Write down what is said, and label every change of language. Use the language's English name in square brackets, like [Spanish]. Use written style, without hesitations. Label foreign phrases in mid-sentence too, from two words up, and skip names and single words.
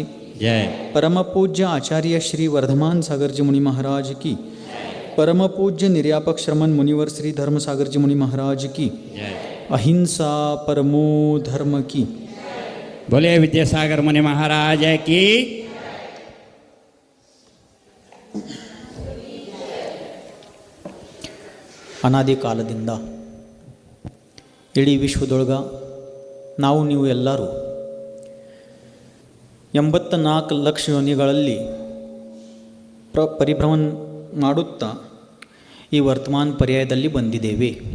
[Hindi] जय। परम पूज्य आचार्य श्री वर्धमान सागर जी मुनि महाराज की परम पूज्य निर्यापक श्रमण मुनिवर श्री धर्म सागर जी मुनि महाराज की जय। अहिंसा परमो धर्म की बोले विद्यासागर मुनि महाराज की। [Kannada] ಅನಾದಿ ಕಾಲದಿಂದ ಇಡೀ ವಿಶ್ವದೊಳಗ ನಾವು ನೀವು ಎಲ್ಲರೂ 84 ಲಕ್ಷ ಯೋನಿಗಳಲ್ಲಿ ಪರಿಭ್ರಮಣ ಮಾಡುತ್ತಾ ಈ ವರ್ತಮಾನ ಪರ್ಯಾಯದಲ್ಲಿ ಬಂದಿದ್ದೇವೆ.